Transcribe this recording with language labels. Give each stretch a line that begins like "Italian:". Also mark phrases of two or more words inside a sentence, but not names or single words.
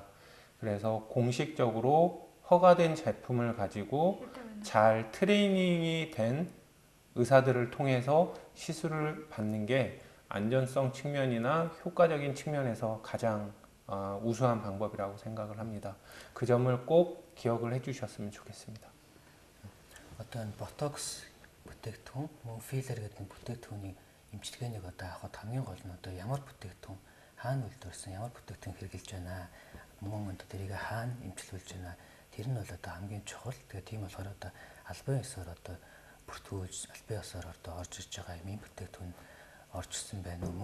Korean: 그래서 공식적으로 허가된 제품을 가지고 잘 트레이닝이 된 의사들을 통해서 시술을 받는 게 안전성 측면이나 효과적인 측면에서 가장 우수한 방법이라고 생각을 합니다. 그 점을 꼭 기억을 해주셨으면 좋겠습니다. 어떤 보톡스
Mongolian: бүтээгдэхүүн, мөн филлер гэдэг бүтээгдэхүүний эмчилгээнийг одоо авахд хамгийн гол нь одоо ямар бүтээгдэхүүн хаана үйлдвэрсэн, ямар бүтээгдэхүүн хэрэгжилж байна, мөн одоо тэрийг хаана эмчилүүлж байна. Тэр нь бол одоо хамгийн чухал. Тэгээ тийм болохоор одоо албан ёсоор одоо бүртгүүлж албан ёсоор одоо орж ирж байгаа юм бүтээгдэхүүн орж ирсэн байна уу?